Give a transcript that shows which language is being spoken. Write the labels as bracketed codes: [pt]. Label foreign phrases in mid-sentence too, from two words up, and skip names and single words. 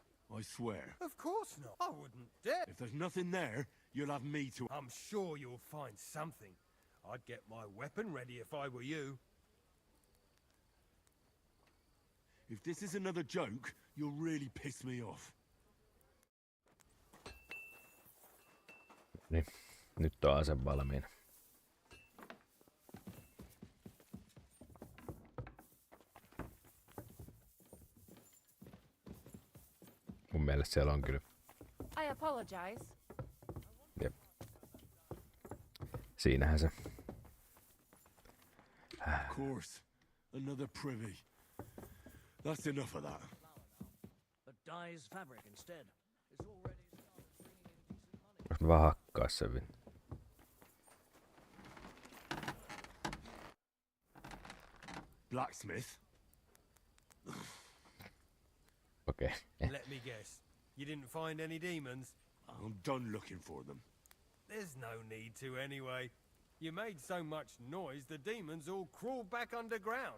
[en] I swear. Of course not. I wouldn't dare. If there's nothing there, you'll have me to... I'm sure you'll find something. I'd get my weapon ready if I were you. If this is another joke, you'll really piss me off. [fi] Niin, nyt on ase valmiina. Mun mielestä siellä on kyllä. [en] I apologize. [fi] Jep. Siinähän se. [en] Of course. Another privy. That's enough of that. But dyes fabric instead. It's already started bringing in decent money. [fi] Jos mä vaan hakkaa sen vielä. [en] Blacksmith? Okay. Let me guess. You didn't find any demons? I'm done looking for them. There's no need to anyway. You made so much noise, the demons all crawled back underground.